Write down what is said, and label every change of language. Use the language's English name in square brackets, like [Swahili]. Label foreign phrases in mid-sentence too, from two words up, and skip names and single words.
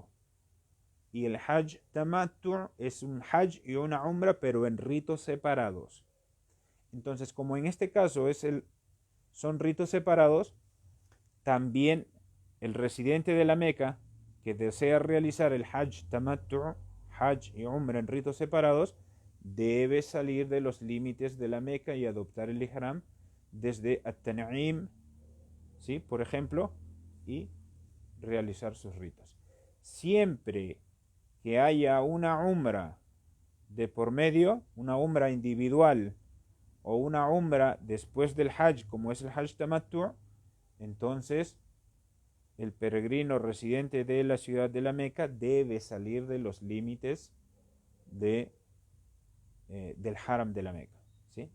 [Spanish] Y el [Arabic] حج تمتع' [Spanish] es un hajj y una umra pero en ritos separados. Entonces, como en este caso son ritos separados, también el residente de la Meca que desea realizar el [Arabic] حج تمتع', [Spanish] hajj y umra en ritos separados, debe salir de los límites de la Meca y adoptar el ihram desde At-Tan'im, ¿sí? Por ejemplo, y realizar sus ritos. Siempre que haya una umra de por medio, una umra individual o una umra después del hajj, como es el [Arabic] حج تمتع', [Spanish] entonces el peregrino residente de la ciudad de la Meca debe salir de los límites del haram de la Meca, ¿sí?